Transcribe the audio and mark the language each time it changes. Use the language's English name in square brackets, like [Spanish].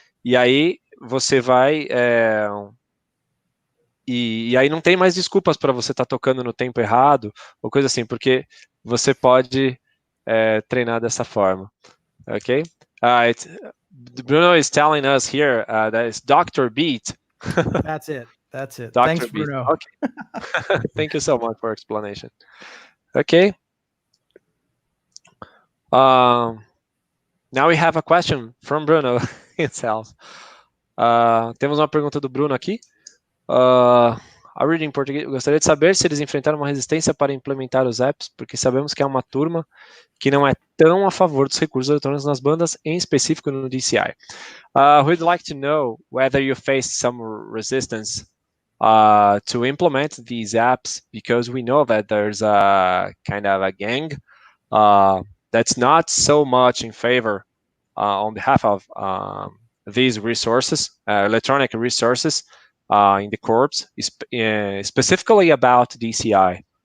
[Portuguese] E aí você vai e aí não tem mais desculpas para você estar tocando no tempo errado ou coisa assim, porque você pode treinar dessa forma, ok? [English] Bruno is telling us here that it's Dr. Beat. That's it. Dr. Thanks, Beat. Bruno. Okay. Thank you so much for explanation. Okay. Now we have a question from Bruno himself. [Portuguese] Temos uma pergunta do Bruno aqui. A reading em português. Gostaria de saber se eles enfrentaram uma resistência para implementar os apps, porque sabemos que há uma turma que não é tão a favor dos recursos eletrônicos nas bandas, em específico no DCI. [English] We'd like to know whether you faced some resistance to implement these apps, because we know that there's a kind of a gang that's not so much in favor on behalf of these resources, electronic resources in the corps, specifically about DCI.